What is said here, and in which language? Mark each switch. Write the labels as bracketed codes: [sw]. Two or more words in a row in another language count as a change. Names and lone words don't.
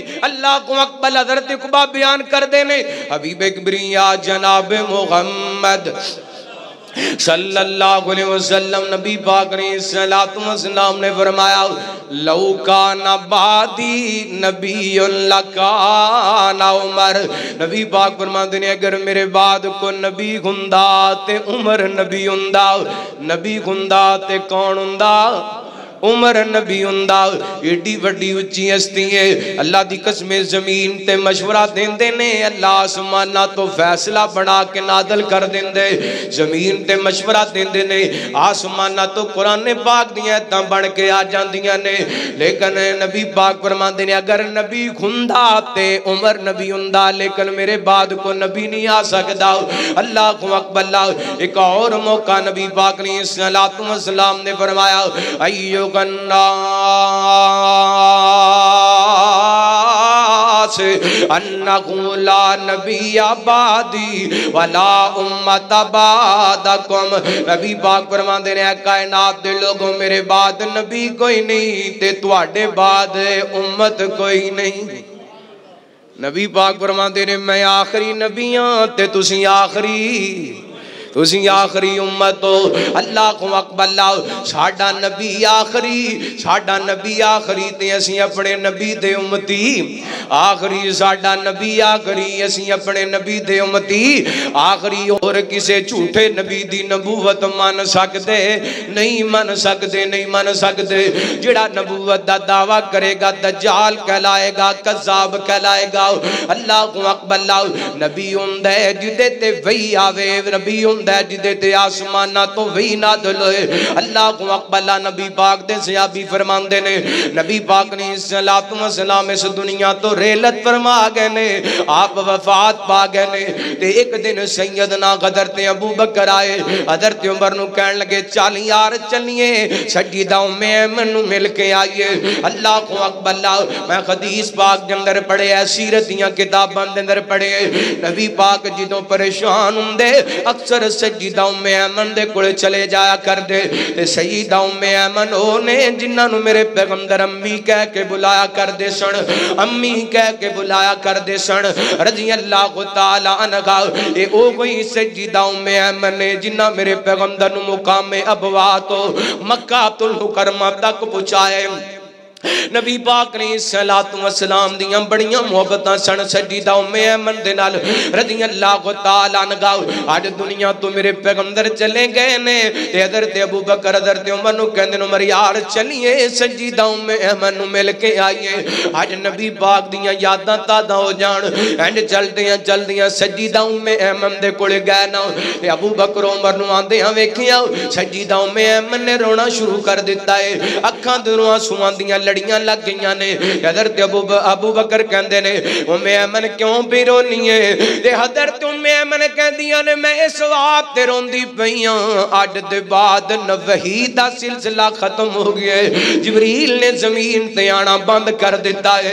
[pa] اللہ کو اقبل حضرت قبا بیان کر دینے حبیب کبریا جناب محمد [ar] صلی اللہ علیہ وسلم [pa] نبی پاک علیہ السلام نے فرمایا [ar] لو کان بعدی نبی لکان عمر، [pa] نبی پاک فرماتے ہیں اگر میرے بعد کو نبی ہوندا تے عمر نبی ہوندا، نبی ہوندا تے کون ہوندا؟ عمر نبی ہوندا۔ ایڈی وڈی اچھی ہستی ہے، اللہ دی قسم زمین تے مشورہ دیندے نے، اللہ آسمانہ تو فیصلہ بنا کے نازل کر دیندے، زمین تے مشورہ دیندے نے، آسمانہ تو قرآن پاک دیاں تاں بڑھ کے آ جاندیاں نے، لیکن نبی پاک فرماندے نے اگر نبی ہوندا تے عمر نبی ہوندا، لیکن میرے بعد کو نبی نہیں آ سکدا۔ [ar] اللہ کو اکبر اللہ۔ [pa] ایک اور موقع نبی پاک علیہ السلام نے فرمایا [ar] ایو الناس انہو لا نبی بعدی ولا امت بعدکم، [pa] نبی پاک فرماندے نے کائنات دے لوگوں میرے بعد نبی کوئی نہیں تے تواڈے بعد امت کوئی نہیں۔ نبی پاک فرماندے نے میں آخری نبی ہاں تے تسی آخری امت ہو۔ [ar] اللہ کو اکبر اللہ۔ [pa] ساڈا نبی آخری تے اسی اپنے نبی دے امتی آخری، ساڈا نبی آخری اسی اپنے نبی دے امتی آخری، اور کسے جھوٹے نبی دی نبوت من سکدے۔ جڑا نبوت دا دعویٰ کرے گا دجال کہلائے گا، کذاب کہلائے گا۔ [ar] اللہ کو اکبر اللہ۔ [pa] نبی ہوندا ہے جدے تے وحی آوے، نبی ہوندا ہے جدے تے آسمانہ تو وحی نازل ہوئے۔ [ar] اللہ کو اکبر اللہ۔ [pa] نبی پاک دے صحابی فرماندے نے نبی پاک نے السلام اس دنیا تو ریلت فرما گئے نے، آپ وفات پا گئے نے، تے ایک دن سیدنا حضرت ابو بکر آئے، حضرت عمر نو کہن لگے چل یار چلیے سیدہ ام ایمن نو مل کے آئیے۔ [ar] اللہ کو اکبر اللہ۔ [pa] میں حدیث پاک کے اندر پڑھے، سیرت دیاں کتاباں دے اندر پڑھے، نبی پاک جدوں پریشان ہوندے اکثر سیدہ ام ایمن دے کول چلے جایا کر دے، تے سیدہ ام ایمن اونے جنہاں نو میرے پیغمبر امی کہہ کے بلایا کر دے سن، امی کہہ کے بلایا کر دے سن [ar] رضی اللہ تعالی عنہا۔ [pa] اے او کوئی سیدہ ام ایمن نے جنہاں میرے پیغمبر نو مقام ابوا تو مکہ المکرمہ تک پہنچائے۔ نبی پاک علیہ السلام دیاں بڑیاں محبتاں سن سیدہ ام ایمن دے نال [ar] رضی اللہ تعالی عنہا۔ [pa] آج دنیا تو میرے پیغمبر چلے گئے نے، تے حضرت ابو بکر حضرت عمر نو کہندے نے عمر یار چلیے سیدہ ام ایمن نو مل کے آئیے، آج نبی پاک دیاں یاداں تازہ ہو جان۔ اینڈ چلدیاں سیدہ ام ایمن دے کولے گئے نا، تے ابو بکر عمر نو آندیاں ویکھیا سیدہ ام ایمن نے رونا شروع کر دیتا ہے، اکھاں دے آنسواں دیاں لڑیاں لگ گئیاں نے۔ حضرت ابو بکر کہندے نے ام ایمن کیوں پہ رونی ہے؟ تے حضرت ام ایمن کہندیاں نے میں اس واسطے روندی پیاں اج دے بعد وحی دا سلسلہ ختم ہو گیا ہے، جبریل نے زمین تے آنا بند کر دیتا ہے۔